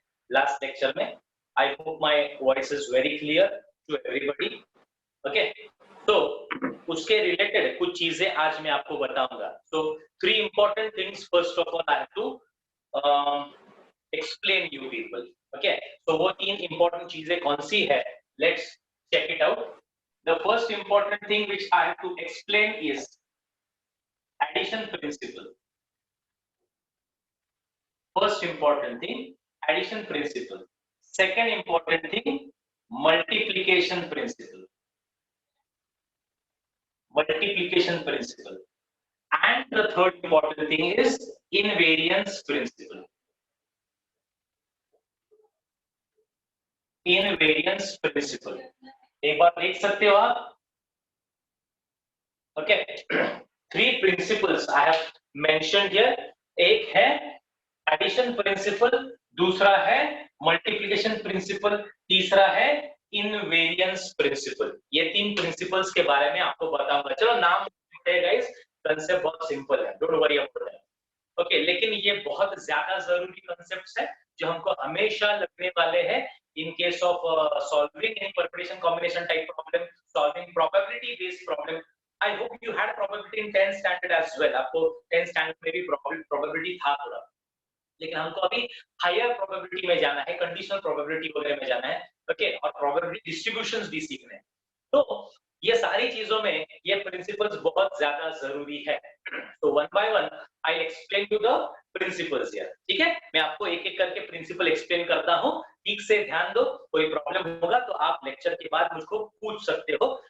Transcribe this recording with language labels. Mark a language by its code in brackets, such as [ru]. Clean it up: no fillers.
[en] Last lecture में, I hope my voice is very clear to everybody. Okay. [hi] तो उसके related कुछ चीजें आज मैं आपको बताऊंगा. [en] So 3 important things. First of all, I have to explain you people. Okay. [hi] So वो 3 important चीजें कौन सी है? [en] Let's check it out. The first important thing which I have to explain is addition principle. First important thing, addition principle. Second important thing, multiplication principle. Multiplication principle. And the third important thing is invariance principle. [hi] Invariance principle. एक बार देख सकते हो आप? Okay. [en] 3 principles I have mentioned here. [hi] एक है addition principal, दूसरा है multiplication principal, तीसरा है इनवेरिएंस प्रिंसिपल. ये 3 प्रिंसिपल्स के बारे में आपको बताऊंगा. चलो नाम है गाइस, कांसेप्ट बहुत सिंपल है, [en] Don't worry about that. [hi] Okay, लेकिन ये बहुत ज्यादा जरूरी कांसेप्ट्स है जो हमको हमेशा लगने वाले हैं [en] In case of solving any permutation combination type problem, solving probability based problem. I hope you had probability in 10th standard as well. [hi] आपको 10th standard में भी probability था थोड़ा, लेकिन हमको अभी हायर प्रोबेबिलिटी में जाना है, कंडीशनल प्रोबेबिलिटी वगैरह में जाना है. ओके, और प्रोबेबिलिटी डिस्ट्रीब्यूशंस भी सीखने हैं. तो ये सारी चीजों में ये प्रिंसिपल्स बहुत ज्यादा जरूरी है. [en] तो one by one I explain you the principles here. [hi] ठीक है, मैं आपको एक एक करके प्रिंसिपल एक्सप्लेन करता हूँ. ठीक से ध्यान दो, कोई प्रॉब्लम होगा तो आप लेक्चर के बाद मुझको पूछ सकते हो.